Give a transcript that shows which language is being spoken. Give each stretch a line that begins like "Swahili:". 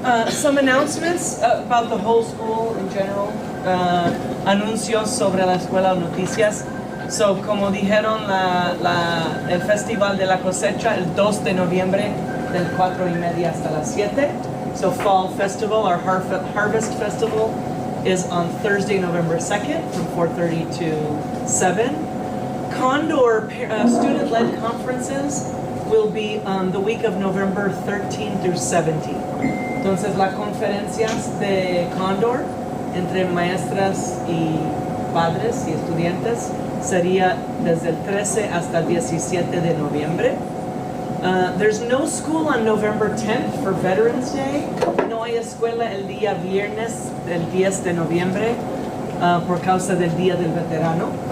English: Some announcements about the whole school in general.
Spanish: Anuncios sobre la escuela, noticias. So, como dijeron, el Festival de la Cosecha el 2 de noviembre del 4:30 hasta las 7.
English: So Fall Festival, our Harvest Festival, is on Thursday, November 2nd from 4:30 to 7. Condor student-led conferences will be on the week of November 13 through 17.
Spanish: Entonces, las conferencias de Condor entre maestras y padres y estudiantes sería desde el 13 hasta el 17 de noviembre.
English: There's no school on November 10th for Veterans Day.
Spanish: No hay escuela el día viernes del 10 de noviembre por causa del Día del Veterano.